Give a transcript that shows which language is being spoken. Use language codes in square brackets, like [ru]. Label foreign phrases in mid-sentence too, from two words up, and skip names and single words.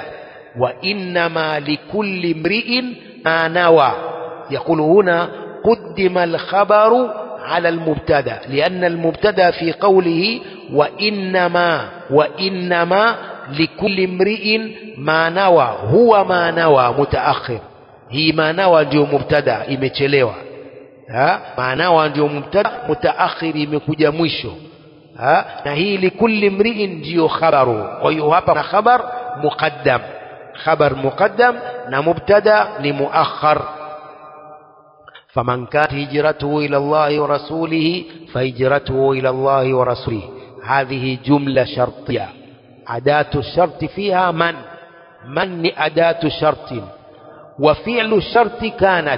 [ar] وإنما لكل امرئ ما نوى. يقول هنا قدم الخبر على المبتدأ، لأن المبتدأ في قوله وإنما لكل امرئ ما نوى، هو ما نوى متأخر. هي ما نوى [sw] ndio mubtada imechelewa. [ar] ما نوى [sw] ndio mubtada, mutaakhir imekuja mwisho. Na hii [ar] لكل امرئ [sw] ndio khabaru. Kwa hiyo hapa na [ar] خبر مقدم، خبر مقدم مبتدا لمؤخر. فمن كانت هجرته إلى الله ورسوله فهجرته إلى الله ورسوله. هذه جملة شرطية، أداة الشرط فيها من أداة شرط، وفعل الشرط كانت.